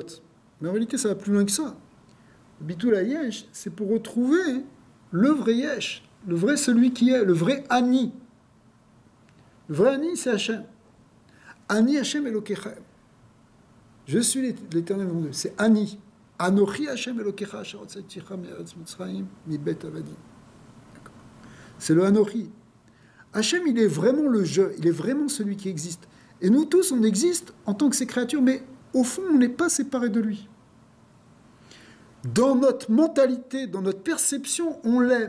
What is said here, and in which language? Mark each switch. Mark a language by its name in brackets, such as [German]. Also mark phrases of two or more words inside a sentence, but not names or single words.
[French] Mais en réalité, ça va plus loin que ça. [Hebrew] ביטול יש, [French] c'est pour retrouver le vrai Yesh, le vrai celui qui est, le vrai Ani. Le vrai Ani, c'est Hachem. [Hebrew] אני השם אלוהיכם. [French] Je suis l'éternel mon Dieu. C'est Ani. [Hebrew] אנכי השם אלוהיך אשר הוצאתיך מארץ מצרים מבית עבדים. [French] C'est le Anochi. Hachem, il est vraiment le je. Il est vraiment celui qui existe. Et nous tous, on existe en tant que ses créatures, mais au fond, on n'est pas séparés de lui. Dans notre mentalité, dans notre perception, on l'est.